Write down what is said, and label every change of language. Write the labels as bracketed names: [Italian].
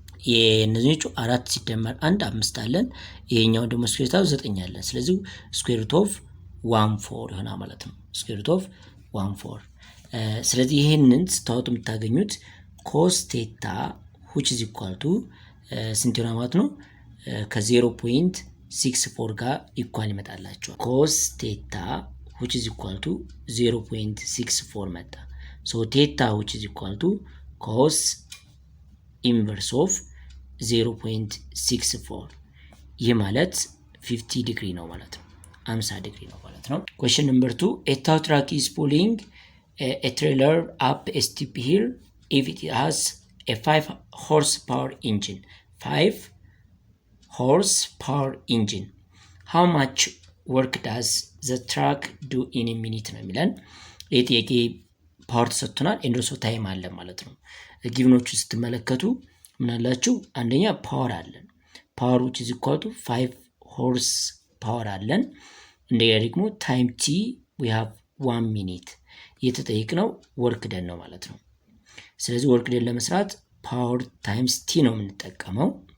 [Amharic] የእነዚህኞቹ 4 ሲደመር 1 5 አለን። ይሄኛው ደግሞ ስኩዌር ሩት 9 አለን። ስለዚህ ስኩዌር ሩት ኦፍ 14 ይሆናል ማለት ነው። ስኩዌር ሩት ኦፍ 14 ስለዚህ ይሄንን ስታወጡ የምታገኙት ኮስ ቴታ [English] which is equal to [Amharic] ስንት ይሆናል ማለት ነው? ከ0 [English] 0.64 [Amharic] ጋር ኢኳል ይመጣላቸዋል። ኮስ ቴታ [English] which is equal to 0.64 [Amharic] መጣ። ሶ ቴታ [English] which is equal to cos inverse of 0.64 [Amharic] ይህ ማለት 50 ዲግሪ ነው ማለት ነው። [English] 50 ዲግሪ ነው ማለት ነው። question number 2 a tow truck is pulling a trailer up a steep hill if it has a 5 horsepower engine. 5 horsepower engine. How much work does the truck do in a minute [Amharic] ነው የሚለን። ይህ ጥያቄ ፓወር ተሰጥቶናል ኤንዶሶ ታይም አለ ማለት ነው። ጊቭኖቹ ስትመለከቱ ምን አላችሁ? አንደኛ ፓወር አለን። ፓወር [English] which is equal to [Amharic] 5 horse ፓወር አለን። እንደኛ ደግሞ ታይም ቲ [English] we have 1 minute [Amharic] የተጠየቅነው ወርክ ደን ነው ማለት ነው። ስለዚህ ወርክ ደን ለመስራት ፓወር ታይምስ ቲ ነው የምንጠቀመው